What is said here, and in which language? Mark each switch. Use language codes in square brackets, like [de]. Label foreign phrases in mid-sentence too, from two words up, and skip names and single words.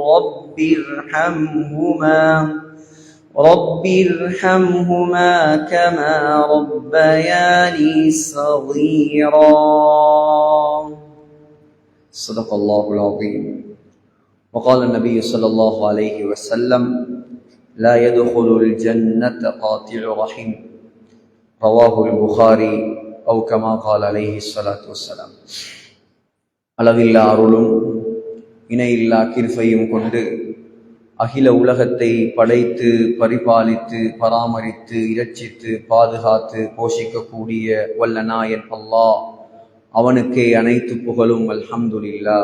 [ar] رب ارحمهما كما ربياني صغيرا صدق الله العظيم وقال النبي صلى الله عليه وسلم لا يدخل الجنة قاطع رحم رواه البخاري أو كما قال عليه الصلاة والسلام [ta] அளவில்லா அருளும் இணையில்லா கிருபையும் கொண்டு அகில உலகத்தை படைத்து பரிபாலித்து பராமரித்து இரட்சித்து பாதுகாத்து போஷிக்கக்கூடிய வல்ல நாயன் அல்லாஹ் அவனுக்கே அனைத்து புகழும் அல்ஹம்துலில்லாஹ்.